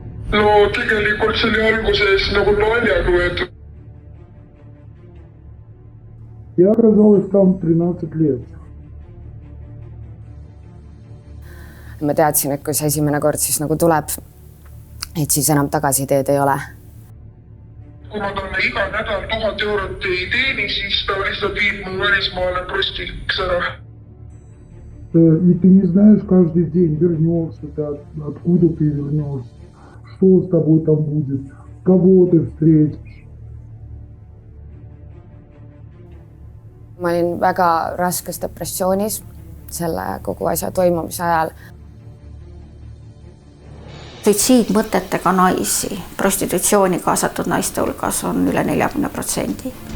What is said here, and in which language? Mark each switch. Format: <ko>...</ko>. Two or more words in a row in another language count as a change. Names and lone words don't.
<et>No tegelikult see oli alguses nagu naljaga võetud.</et> <ru>Я оказалась там 13 лет.</ru> <et>Ma teadsin, et kui see esimene kord siis nagu tuleb, et siis enam tagasiteed ei ole. Kuna ta iga nädal 1000 eurot ei teeni, siis ta lihtsalt viib mu välismaale prostiks ära.</et> <ru>И ты не знаешь каждый день, вернешься ты, откуда ты вернешься, что с тобой там будет, кого ты встретишь.</ru> <et>Ma olin väga raskes depressioonis selle kogu asja toimumise ajal. Suitsiidmõtetega naisi, prostitutsiooni kaasatud naiste hulgas on üle 40%.</et>